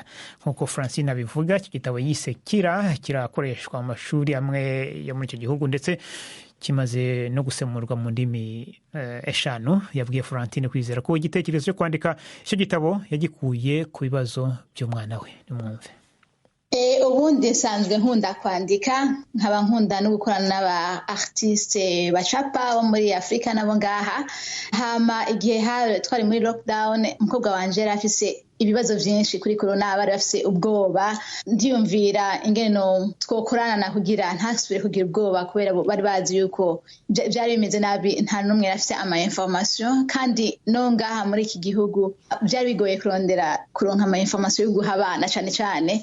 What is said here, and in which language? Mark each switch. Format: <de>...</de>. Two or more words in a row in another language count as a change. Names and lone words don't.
<rw>Nk'uko Francine abivuga, iki gitabo yise kirakoreshwa mu mashuri amwe yo muri icyo gihugu ndetse kimaze no gusemurwa mu ndimi 5. Yabwiye Florentine Kwizera ko igitekerezo cyo kwandika icyo gitabo yagikuye ku bibazo by'umwana we. Nimwumve.</rw> <rn>Ubundi nsanzwe nkunda kwandika, nkaba nkunda no gukorana n'aba artiste bacapa bo muri Afrika nabo ngaha. Hama igihe twari muri lockdown, umukobwa wanje yari afise ibibazo byinshi kuri corona, bari bafise ubwoba. Ndiyumvira ingene no twokorana kugira ntasubire kugira ubwoba, kubera bari bazi yuko byari bimeze nabi, nta numwe afise ama information, kandi no ngaha muri iki gihugu byari bigoye kuronka ama information yo guha abana cyane cyane.</rn>